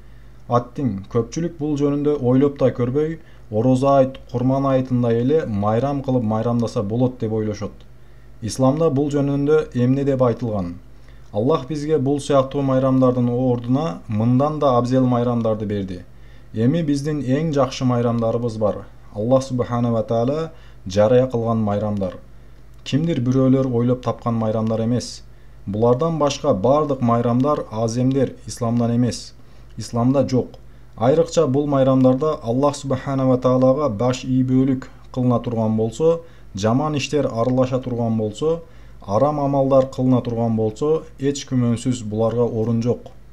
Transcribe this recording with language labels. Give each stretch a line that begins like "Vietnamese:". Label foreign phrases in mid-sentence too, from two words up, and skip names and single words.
Kyrgyz: Аттиң көпчүлүк бул жөнүндө ойлоп да көрбөй, орозо айт, курман айтындай эле майрам кылып майрамдаса болот деп ойлошот. Исламда бул жөнүндө эмне деп айтылган? Аллах бизге бул сыяктуу майрамдардын ордуна мындан да абзел майрамдарды берди. Эми биздин эң жакшы майрамдарыбыз бар.
Arabic: الله سبحانه وتعالى
Kyrgyz: жарыя кылган майрамдар. Кимдир бирөөлөр ойлоп тапкан майрамдар эмес. Булардан башка бардык майрамдар аземдер, исламдан эмес. Исламда жок. Айрыкча бул майрамдарда
Arabic: الله سبحانه وتعالى
Kyrgyz: баш ийбөлүк кылына турган болсо, жаман иштер аралаша турган болсо, арам амалдар кылына турган болсо, эч күмөнсүз буларга орун жок.